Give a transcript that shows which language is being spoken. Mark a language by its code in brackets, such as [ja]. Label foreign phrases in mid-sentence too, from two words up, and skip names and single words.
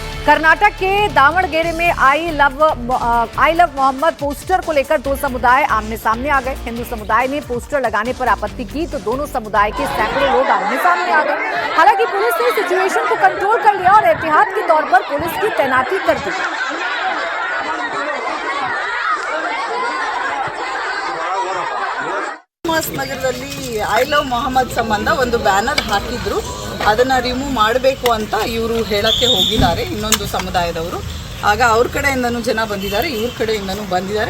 [hi] कर्नाटक के दावणगेरे में आई लव मोहम्मद पोस्टर को लेकर दो समुदाय आमने सामने आ गए। हिंदू समुदाय ने पोस्टर लगाने पर आपत्ति की तो दोनों समुदाय के सैकड़ों लोग आमने सामने आ गए। हालांकि पुलिस ने सिचुएशन को कंट्रोल कर लिया और एहतियात के तौर पर पुलिस की तैनाती कर दी। [kn] ನಗರದಲ್ಲಿ ಐ ಲವ್ ಮೊಹಮ್ಮದ್ ಸಂಬಂಧ ಒಂದು ಬ್ಯಾನರ್ ಹಾಕಿದ್ರು, ಅದನ್ನ ರಿಮೂವ್ ಮಾಡಬೇಕು ಅಂತ ಇವರು ಹೇಳಕ್ಕೆ ಹೋಗಿದ್ದಾರೆ ಇನ್ನೊಂದು ಸಮುದಾಯದವರು. ಆಗ ಅವ್ರ ಕಡೆಯಿಂದನೂ ಜನ ಬಂದಿದ್ದಾರೆ, ಇವ್ರ ಕಡೆಯಿಂದನೂ ಬಂದಿದ್ದಾರೆ.